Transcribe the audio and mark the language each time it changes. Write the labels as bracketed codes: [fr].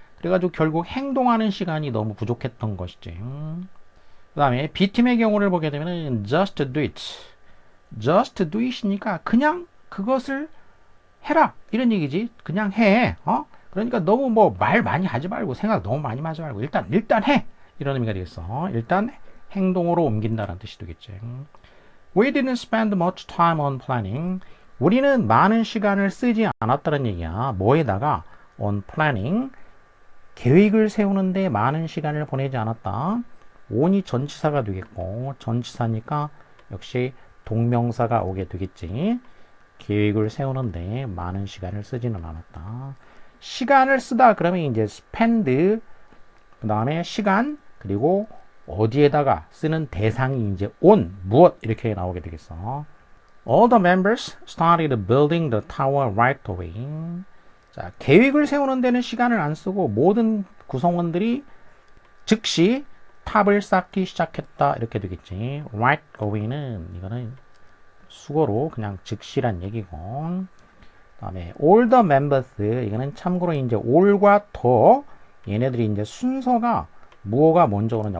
[ko] 그래가지고 결국 행동하는 시간이 너무 부족했던 것이지. 그 다음에 B팀의 경우를 보게 되면 [en] just do it. [ko] just do it이니까 그냥 그것을 해라 이런 얘기지. 그냥 해. 그러니까 너무 뭐 말 많이 하지 말고 생각 너무 많이 하지 말고 일단 해 이런 의미가 되겠어. 일단 행동으로 옮긴다는 뜻이 되겠지. [en] We didn't spend much time on planning. [ko] 우리는 많은 시간을 쓰지 않았다는 얘기야. 뭐에다가 on planning 계획을 세우는데 많은 시간을 보내지 않았다. on이 전치사가 되겠고 전치사니까 역시 동명사가 오게 되겠지. 계획을 세우는데 많은 시간을 쓰지는 않았다. 시간을 쓰다 그러면 이제 spend 그 다음에 시간 그리고 어디에다가 쓰는 대상이 이제 on 무엇 이렇게 나오게 되겠어. [en] All the members started building the tower right away. [ko] 자, 계획을 세우는 데는 시간을 안 쓰고 모든 구성원들이 즉시 탑을 쌓기 시작했다 이렇게 되겠지. right away는 이거는 수거로 그냥 즉시란 얘기고. 그다음에 all the members 이거는 참고로 이제 all과 더 얘네들이 이제 순서가 무엇가 먼저 오느냐.